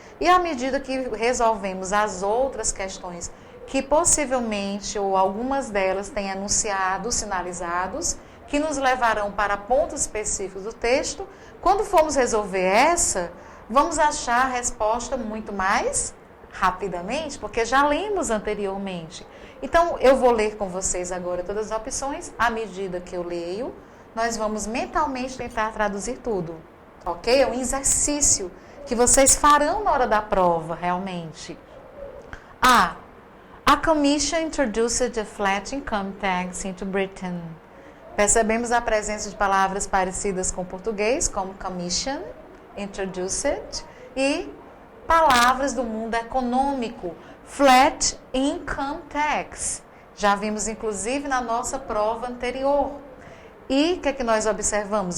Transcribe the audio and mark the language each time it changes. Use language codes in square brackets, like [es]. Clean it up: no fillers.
[pt] E à medida que resolvemos as outras questões, que possivelmente ou algumas delas têm enunciados, sinalizados, que nos levarão para pontos específicos do texto, quando formos resolver essa, vamos achar a resposta muito mais rapidamente, porque já lemos anteriormente. Então, eu vou ler com vocês agora todas as opções. À medida que eu leio, nós vamos mentalmente tentar traduzir tudo, ok? É um exercício que vocês farão na hora da prova, realmente. [en] A Commission introduced the flat income tax into Britain. [pt] Percebemos a presença de palavras parecidas com o português, como commission, introduced, e palavras do mundo econômico, flat income tax. Já vimos, inclusive, na nossa prova anterior. E o que é que nós observamos?